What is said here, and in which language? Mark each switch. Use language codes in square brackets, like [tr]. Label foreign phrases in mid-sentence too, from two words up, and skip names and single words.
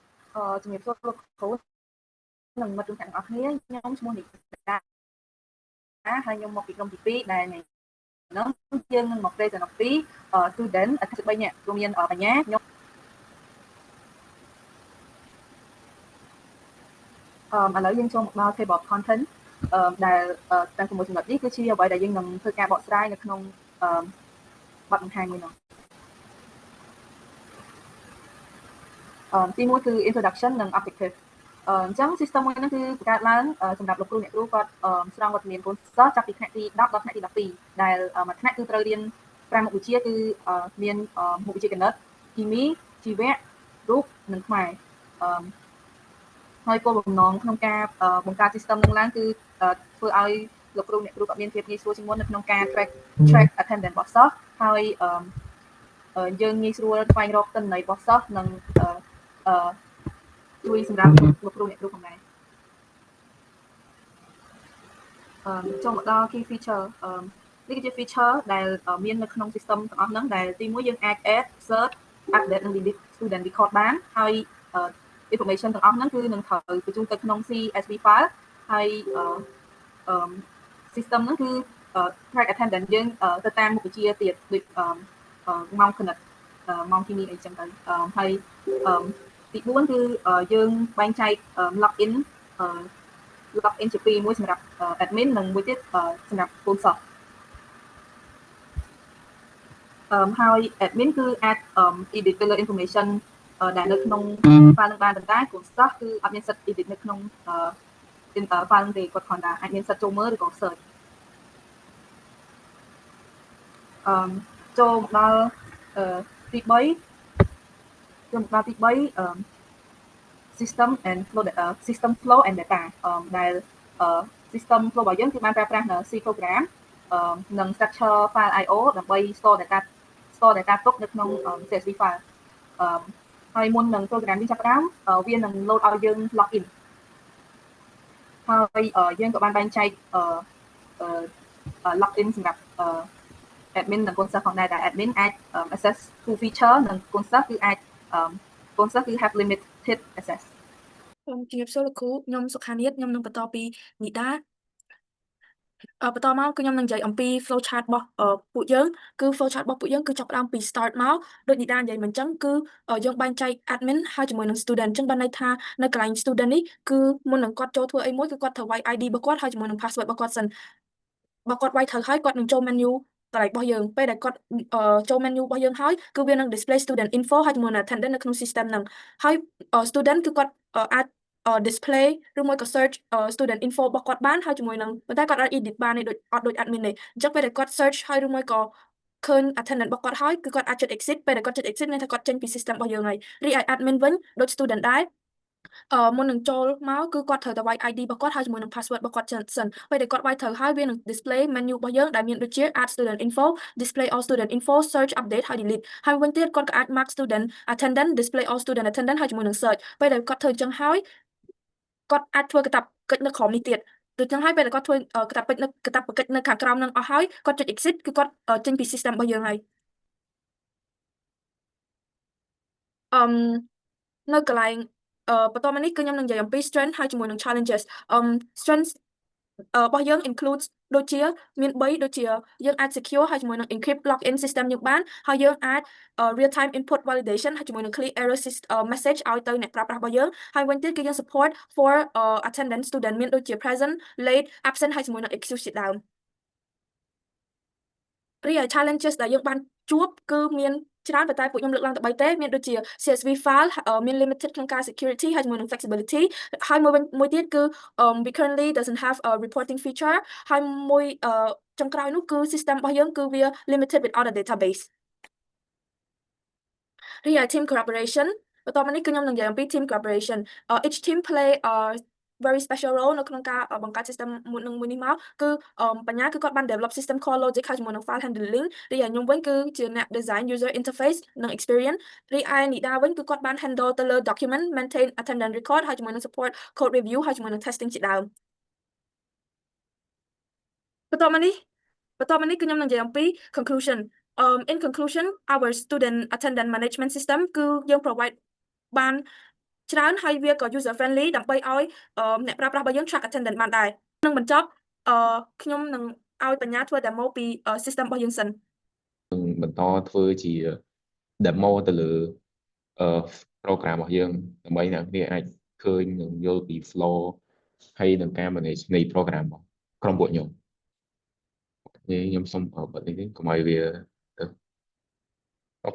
[km] ជំរាបសួរលោកគ្រូនិងមិត្តរួមទាំងអស់គ្នាខ្ញុំឈ្មោះនិកាហើយខ្ញុំមកពីក្រុមទី2ដែលហ្នឹងយើងនឹងមក present អំពី student 3នាក់រួមមានបញ្ញាខ្ញុំ ឥឡូវយើងចូលមកដល់ [en] table of content [km] ដែលតាមជាមួយចំណុចនេះគឺជាអ្វីដែលយើងនឹងធ្វើការបកស្រាយនៅក្នុងបទបង្ហាញមួយនោះ ទី1គឺ introduction និង objective អញ្ចឹង system មួយហ្នឹងគឺបង្កើតឡើងសម្រាប់លោកគ្រូអ្នកគ្រូគាត់ស្រង់វត្តមានកូនសិស្សចាប់ពីថ្នាក់ទី10ដល់ថ្នាក់ទី12ដែលមួយថ្នាក់គឺត្រូវរៀន5មុខវិជ្ជាគឺមានមុខវិជ្ជាគណិតគីមីជីវៈរូបនិងខ្មែរ ហើយគោលបំណងក្នុងការបង្កើត system នឹងឡើងគឺធ្វើឲ្យលោកគ្រូអ្នកគ្រូគាត់មានភាពងាយស្រួលជាងមុននៅក្នុងការ [en] track attendance [km] របស់សិស្សហើយយើងងាយស្រួលស្វែងរកទិន្នន័យរបស់សិស្សនិងជួយសម្រាប់លោកគ្រូអ្នកគ្រូផងដែរ ចូលមកដល់ [en] key feature [km] នេះគឺជា feature ដែលមាននៅក្នុង system ទាំងអស់ហ្នឹងដែលទី1យើងអាច [en] add search update [km] និង [en] delete student record [km] បានហើយ information ទាំងអស់ហ្នឹងគឺនឹងត្រូវបញ្ជូនទៅក្នុង [en] CSV file [km] ហើយ system ហ្នឹងគឺ [en] track attendance [km] យើងទៅតាមមុខវិជ្ជាទៀតដូចម៉ោងគណិតម៉ោងគីមីអីចឹងទៅហើយទី4គឺយើងបែងចែក login ជាពីរមួយសម្រាប់ admin និងមួយទៀតសម្រាប់កូនសិស្ស ហើយ admin គឺអាច [en] edit filler information [km] ដែលនៅក្នុង file នឹងបានប៉ុន្តែកូនសិស្សគឺអត់មានសិទ្ធិ edit នៅក្នុង file នឹងទេគាត់គ្រាន់តែអាចមានសិទ្ធិចូលមើលឬក៏ search ចូលមកដល់ទី3 [en] system flow and data [km] ដែល [en] system flow [km] របស់យើងគឺបានប្រើប្រាស់នៅ [en] C program [km] និង [en] structure file IO [km] ដើម្បី [en] store data [km] ទុកនៅក្នុង [en] CSV file [km] ហើយមុននឹង program នេះចាប់ផ្ដើមវានឹង load ឲ្យយើង login ហើយយើងក៏បានបែងចែក login សម្រាប់ admin និងកូនសិស្សផងដែរដែល admin អាច [en] access to feature [km] និងកូនសិស្សគឺអាចកូនសិស្សគឺ [en] have limited access [km] ជំរាបសួរលោកគ្រូខ្ញុំសុខានាថខ្ញុំនឹង បន្តពីនីដាបន្តមកគឺខ្ញុំនឹងនិយាយអំពី [en] flow chart [km] របស់ពួកយើងគឺ [en] flow chart [km] របស់ពួកយើងគឺចាប់ផ្ដើមពី start មកដូចនីដានិយាយមិនអញ្ចឹងគឺយើងបែងចែក admin ហើយជាមួយនឹង student អញ្ចឹងបានន័យថានៅកន្លែង student នេះគឺមុននឹងគាត់ចូលធ្វើអីមួយគឺគាត់ត្រូវវាយ ID របស់គាត់ហើយ ជាមួយនឹង password របស់គាត់សិនបើគាត់វាយត្រូវហើយគាត់នឹងចូល menu កន្លែងរបស់យើងពេលដែលគាត់ចូល menu របស់យើងហើយគឺវានឹង [en] display student info [km] ហើយជាមួយនឹង attendance នៅក្នុង system ហ្នឹងហើយ student គឺគាត់អាចdisplay ឬមួយក៏ [en] search student info [km] របស់គាត់បានហើយជាមួយនឹងប៉ុន្តែគាត់អាច edit បានទេអត់ដូច admin ទេអញ្ចឹងពេលដែលគាត់ search ហើយឬមួយក៏ឃើញ attendance របស់គាត់ហើយគឺគាត់អាចចុច exit ពេលដែលគាត់ចុច exit មាន ថាគាត់ចេញពី system របស់យើងហើយរីឯ admin វិញដូច student ដែរមុននឹងចូលមកគឺគាត់ត្រូវតែវាយ ID របស់គាត់ហើយជាមួយនឹង password របស់គាត់សិនពេលដែលគាត់វាយត្រូវហើយវានឹង [en] display menu [km] របស់យើងដែលមានដូចជា [en] add student info display all student info search update [km] ហើយ delete ហើយវិញទៀតគាត់ក៏អាច [en] mark student attendance display all student attendance [km] ហើយជាមួយនឹង search ពេលដែលគាត់ធ្វើអញ្ចឹងហើយគាត់អាចធ្វើកាតព្វកិច្ចនៅក្រោមនេះទៀតដូចចឹងហើយពេលដែលគាត់ធ្វើកាតព្វកិច្ចនៅខាងក្រោមនឹងអស់ហើយគាត់ចុច exit គឺគាត់ចេញពី system របស់យើងហើយ នៅកន្លែងបន្តមកនេះគឺខ្ញុំនឹងនិយាយអំពី strength ហើយជាមួយនឹង challenges strength របស់យើង includes ដូចជាមាន3ដូចជាយើងអាច secure ហើយជាមួយនឹង [en] encrypt login system [km] យើងបានហើយយើងអាច [en] real time input validation [km] ហើយជាមួយនឹង [en] clear error message [km] ឲ្យទៅអ្នកប្រើប្រាស់របស់យើងហើយវិញទៀតគឺយើង [en] support for attendance student [km] មានដូចជា [en] present late absent [km] ហើយជាមួយនឹង excuse ជាដើម រីឯ challenges ដែលយើងបានជួបគឺមានច្រើនប៉ុន្តែពួកខ្ញុំលើកឡើងតែ3ទេមានដូចជា [en] CSV file [km] មាន limited ក្នុងការ security ហើយជាមួយនឹង flexibility ហើយមួយទៀតគឺ [en] we currently doesn't have a reporting feature [km] ហើយមួយចុងក្រោយនោះគឺ system របស់យើងគឺវា [en] limited without a database [km] រីឯ [en] team collaboration [km] បន្តមកនេះគឺខ្ញុំនឹងនិយាយអំពី [en] team collaboration each team play a very special role [km] នៅក្នុងការបង្កើត system មួយនេះមកគឺបញ្ញាគឺគាត់បាន [en] develop system call logic [km] ហើយជាមួយនឹង [en] file handling [km] រីឯខ្ញុំវិញគឺជាអ្នក [en] design user interface [km] និង experience រីឯនីដាវិញគឺគាត់បាន handle ទៅលើ [en] document maintain attendance record [km] ហើយជាមួយនឹង [en] support code review [km] ហើយជាមួយនឹង testing ជាដើម បន្តមកនេះគឺខ្ញុំនឹងនិយាយអំពី [en] conclusion in conclusion our student attendance management system [km] គឺយើង provide បានច្រើនហើយវាក៏ [en] user friendly [km] ដើម្បីឲ្យអ្នកប្រើប្រាស់របស់យើង [en] track attendance [km] បានដែរនឹងបញ្ចប់ខ្ញុំនឹងឲ្យបញ្ញាធ្វើ demo ពី system របស់យើងសិន បន្តធ្វើជា demo ទៅលើprogram របស់យើងដើម្បីអ្នកគ្នាអាចឃើញនិងយល់ពី flow ហើយនឹងការ manage នៃ program របស់ក្រុមពួកខ្ញុំខ្ញុំសូមបិទនេះកុំឲ្យវាអូ